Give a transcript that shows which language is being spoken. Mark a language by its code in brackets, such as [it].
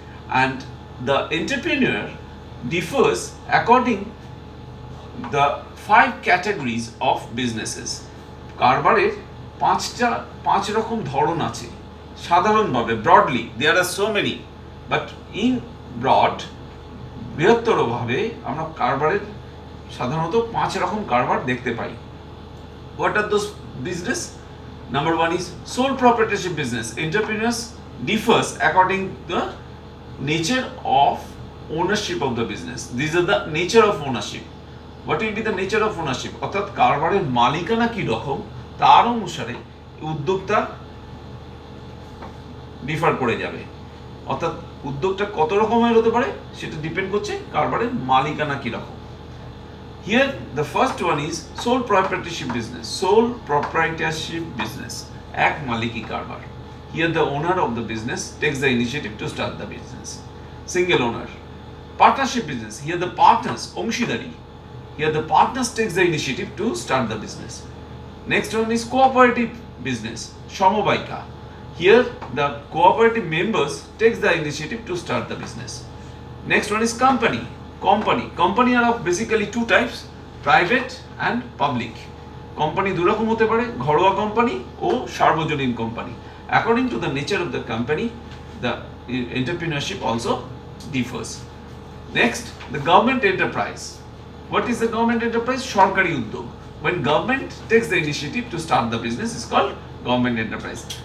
[en] And the entrepreneur differs according the 5 categories of businesses. [bn] কারবারের 5 রকম ধরন আছে সাধারণভাবে, [en] broadly there are so many, but in broad, [bn] বৃহত্তরভাবে আমরা কারবারের সাধারণত 5 রকম কারবার দেখতে পাই। [en] What are those business? Number 1 is sole proprietorship business. Entrepreneurs differs according to the nature of ownership of the business. These are the nature of ownership. What will be the nature of ownership? [bn] অর্থাৎ কারবারের মালিকানা কি রকম তার অনুসারে উদ্যোক্তা differ করে যাবে। অর্থাৎ উদ্যোগটা কত রকমের হতে পারে সেটা ডিপেন্ড করছে কারবারের মালিকানা কি রকম। [en] Here the first one is sole proprietorship business. Sole proprietorship business, [bn] এক মালিকি কারবার। [en] Here the owner of the business takes the initiative to start the business. Single owner. Partnership business. Here the partners, অংশীদারি. Here the partners takes the initiative to start the business. Next one is cooperative business, সমবায়িকা. Here the cooperative members takes the initiative to start the business. Next one is company. Company are of basically 2 types, private and public. [bn] Company 2 রকম হতে পারে, ঘরোয়া company ও সার্বজনীন company. [en] According to the nature of the company, the entrepreneurship also differs. Next, the government enterprise. What is the government enterprise? [bn] সরকারি উদ্যোগ. [en] When government takes the initiative to start the business is called government enterprise.